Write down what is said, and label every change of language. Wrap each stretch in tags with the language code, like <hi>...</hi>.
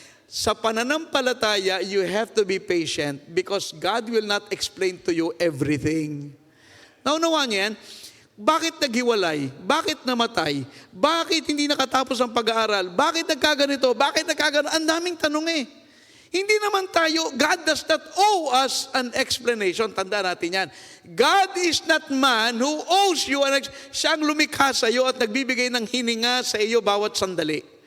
<tl>Sa pananampalataya,</tl> <en>you have to be patient because God will not explain to you everything.</en> <tl>Naunawaan niyo yan? Bakit naghiwalay? Bakit namatay? Bakit hindi nakatapos ang pag-aaral? Bakit nagkaganito? Bakit nagkaganito? Ang daming tanong eh. Hindi naman tayo,</tl> <en>God does not owe us an explanation.</en> <tl>Tanda natin yan.</tl> <en>God is not man who owes you an explanation.</en> <tl>Siya ang lumikha sa iyo at nagbibigay ng hininga sa iyo bawat sandali.</tl>